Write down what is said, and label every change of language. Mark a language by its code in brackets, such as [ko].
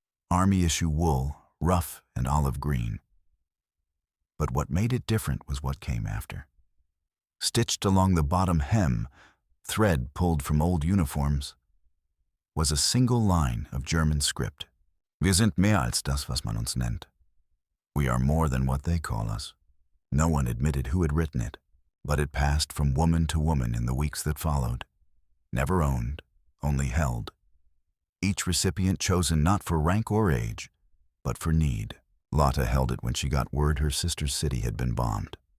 [en] Army-issue wool, rough and olive green. But what made it different was what came after. Stitched along the bottom hem, thread pulled from old uniforms, was a single line of German script. [de] Wir sind mehr als das, was man uns nennt. [en] We are more than what they call us. No one admitted who had written it, but it passed from woman to woman in the weeks that followed. Never owned, only held. Each recipient chosen not for rank or age, but for need. Lotta held it when she got word her sister's city had been bombed.